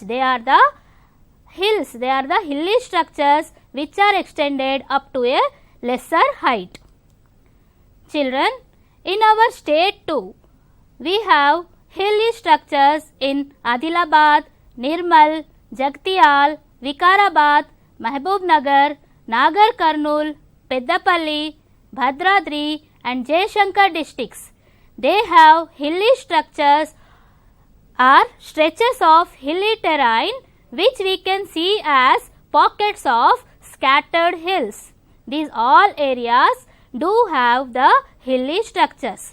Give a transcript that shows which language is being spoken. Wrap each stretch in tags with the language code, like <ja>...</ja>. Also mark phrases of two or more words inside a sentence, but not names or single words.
<en>They are the hills, they are the hilly structures which are extended up to a lesser height. Children, in our state too, we have hilly structures in Adilabad, Nirmal, Jagtial, Vikarabad, Mahbubnagar, Nagar Karnool, Peddapalli, Bhadradri and Jayashankar districts. They have hilly structures or stretches of hilly terrain which we can see as pockets of scattered hills. These all areas do have the hilly structures.</en>